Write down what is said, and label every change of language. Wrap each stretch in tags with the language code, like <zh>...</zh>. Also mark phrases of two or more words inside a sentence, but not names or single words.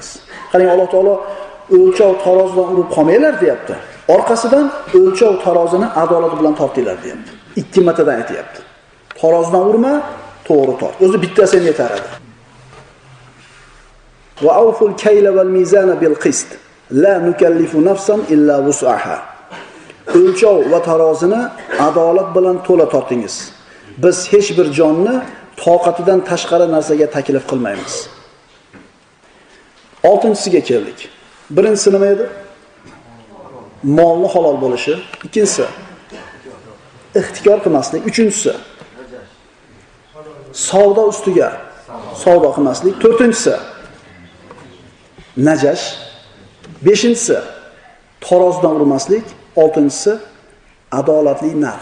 <uz>Qarang, Alloh taolo o'lchov tarozidan urib qolmanglar deyapti. Orqasidan o'lchov tarozini adolat bilan tortinglar deyapti. Ikki martadan aytayapti. Tarozidan urma, to'g'ri tort. O'zi bittasi ham yetar edi.</uz> <ar>وأوفوا الكيل والميزان بالقسط. لا نكلف نفسا إلا وسعها.</ar> <uz>O'lchov va tarozini adolat bilan to'la tortingiz. Biz hech bir jonni toqatidan tashqari narsaga taklif qilmaymiz. 6-siga keldik. Birinchisi nima edi? molni halol bo'lishi, ikkinchisi ixtikor qilmaslik, uchinchisi savdo ustiga savdo qilmaslik, to'rtinchisi najash, beshinchisi tarozidan urmaslik, oltinchisi adolatli narx.</uz>